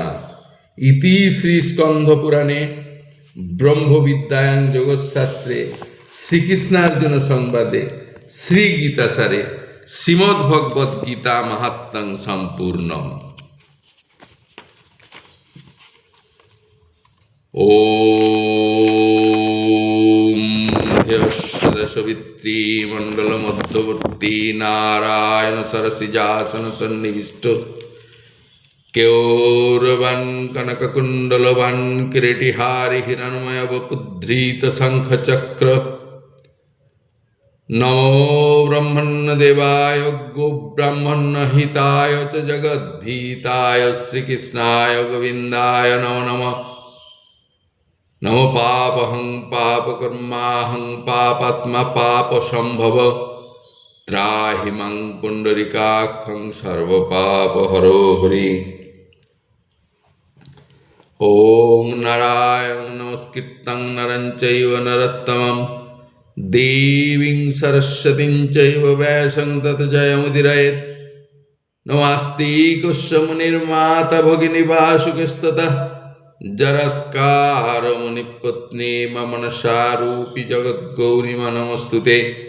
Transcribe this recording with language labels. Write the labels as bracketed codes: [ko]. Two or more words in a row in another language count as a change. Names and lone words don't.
[sa] ইতি শ্রী স্কন্ধ পুরাণে ব্রহ্মবিদ্যায়ং যোগশাস্ত্রে শ্রীকৃষ্ণার্জুন সংবাদে শ্রী গীতাসারে শ্রীমদ্ ভগবদ্ গীতা মাহাত্ম্যং সম্পূর্ণম। ওম সবিত্রী মণ্ডল মধ্যবর্তী নারায়ণ সরসিজাসন সন্নিবিষ্ট কেওরবান কনককুণ্ডলবান কিরীটিহারি হিরণ্ময় বপুদ্ধৃত শঙ্খচক্র নমো ব্রহ্মণ্য দেবায় গো ব্রাহ্মণ্য হিতায় চ জগদ্ধিতায় শ্রীকৃষ্ণায় গোবিন্দায় নমো নমঃ। নমো পাপহং পাপকর্মাহং পাপাত্মা পাপ সম্ভব ত্রাহি মাং পুণ্ডরিকাক্ষং সর্বপাপহরো হরি। ওং নারায়ণ নমস্কৃত্যং নরং চৈব নরোত্তমং দেবীং সরস্বতীং চৈব ব্যাসং তত জয়মুদীরয়েৎ। নমাস্তি কুস্য মুনির্মাতা ভগিনী বাসুকস্ততঃ জরৎকার মুনিপত্নী মম মনসারূপী জগদ্গৌরী নমস্তুতে।